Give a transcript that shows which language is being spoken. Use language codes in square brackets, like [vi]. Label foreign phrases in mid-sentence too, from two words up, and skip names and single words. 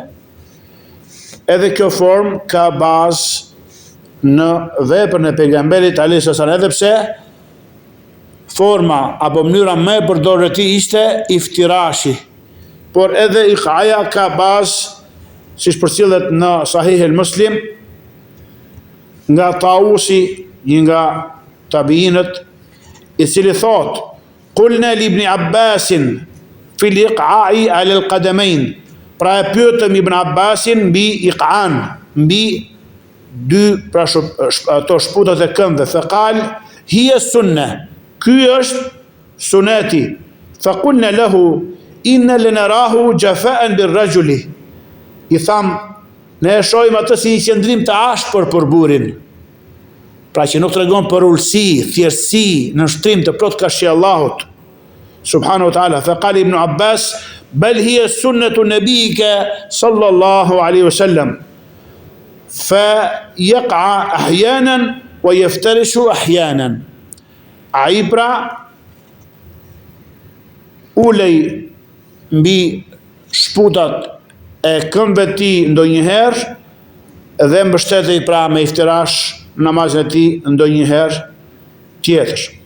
[sq] Edhe kjo formë ka bazë në veprën e pejgamberit [ar] عليه السلام, [sq] edhe pse forma apo mënyra më e përdorur e tij ishte iftirashi. Por edhe iqaja ka bazë, siç përcjellet në Sahih al-Muslim nga Tausi, një nga tabiinët, i cili thot: [ar] "قلنا لابن عباس في الإقعاء على القدمين." [sq] Pra e pyetëm Ibn Abbasin mbi iqan, mbi dy pra ato shputat e këmbëve. [ar] فقال هي سنة. [sq] Ky është suneti. [ar] فقلنا له إنا لنراه جفاء بالرجل. [sq] I tham, ne e shohim atë si një qëndrim të ashpër për burrin. Pra që nuk tregon për ulësi, thjeshtësi, në shtrim të plot kashë Allahut [ar] سبحانه وتعالى. فقال ابن عباس بل هي سنة نبيك صلى الله عليه وسلم فيقعي أحيانا ويفترش أحيانا. [sq] Ai pra ulej mbi shputat e këmbëve ti ndonjëherë dhe mbështetej pra me iftirash namazin e tij ndonjëherë tjetër.